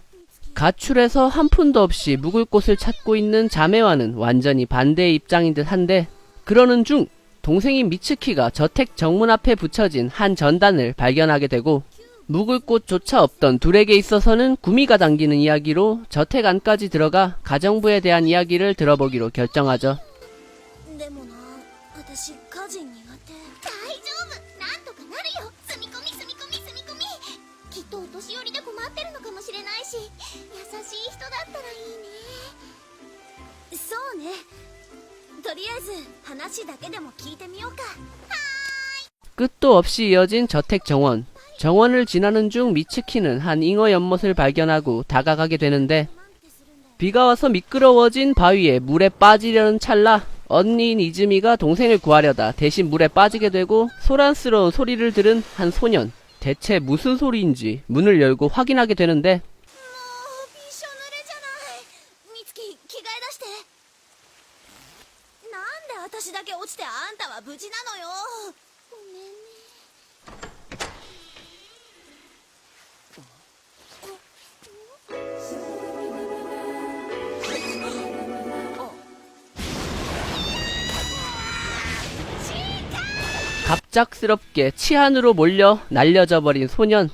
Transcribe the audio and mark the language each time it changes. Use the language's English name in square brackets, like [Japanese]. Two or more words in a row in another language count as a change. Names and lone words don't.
[Korean] 가출해서 한 푼도 없이 묵을 곳을 찾고 있는 자매와는 완전히 반대의 입장인 듯한데, 그러는 중 동생인 미츠키가 저택 정문 앞에 붙여진 한 전단을 발견하게 되고, 묵을 곳조차 없던 둘에게 있어서는 구미가 당기는 이야기로 저택 안까지 들어가 가정부에 대한 이야기를 들어보기로 결정하죠. [Japanese] でもな、私家事苦手。大丈夫、なんとかなるよ。住み込み住み込み住み込み。きっとお年寄りで困ってるのかもしれないし、優しい人だったらいいね。そうね。とりあえず話だけでも聞いてみようか。 [Korean] 끝도 없이 이어진 저택 정원. 정원을 지나는 중 미츠키는 한 잉어 연못을 발견하고 다가가게 되는데, 비가 와서 미끄러워진 바위에 물에 빠지려는 찰나 언니인 이즈미가 동생을 구하려다 대신 물에 빠지게 되고, 소란스러운 소리를 들은 한 소년. 대체 무슨 소리인지 문을 열고 확인하게 되는데, [Japanese] もうびしょ濡れじゃない。美月、着替え出して。なんで私だけ落ちてあんたは無事なのよ。ごめんね。 [Korean] 갑작스럽게 치안으로 몰려 날려져 버린 소년.